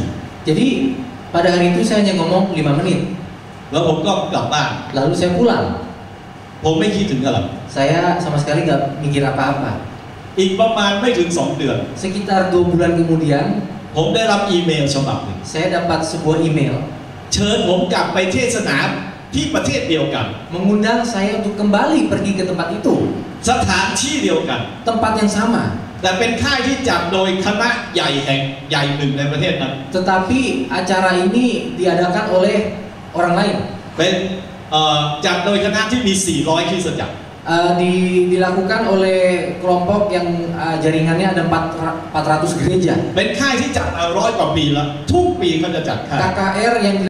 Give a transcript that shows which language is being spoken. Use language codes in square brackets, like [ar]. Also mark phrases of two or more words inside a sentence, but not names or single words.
[id] Jadi pada hari itu saya hanya ngomong 5 menit. [th] แล้วผมก็กลับบ้าน [id] Lalu saya pulang. [th] ผมไม่คิดถึงอะไร [id] Saya sama sekali gak mikir apa-apa. [th] อีกประมาณไม่ถึง 2 เดือน [id] Sekitar 2 bulan kemudian, [th] ผมได้รับอีเมลฉบับหนึ่ง [id] saya dapat sebuah email [th] เชิญผมกลับไปเทศนาที่ประเทศเดียวกัน [id] mengundang saya untuk kembali pergi ke tempat itu, [th] สถานที่เดียวกัน [id] tempat yang sama. [th] แต่เป็นค่ายที่จัดโดยคณะใหญ่แห่งใหญ่หนึ่งในประเทศนั้น [id] Tetapi acara ini diadakan oleh orang lain. [th] เป็นจัดโดยคณะที่มี 400 คริสตจักร [id] Dilakukan oleh kelompok yang jaringannya ada 400 gereja. [th] เป็นค่ายที่จัด100 กว่าปีแล้วทุกปีเขาจะจัดค่าย [id] KKR yang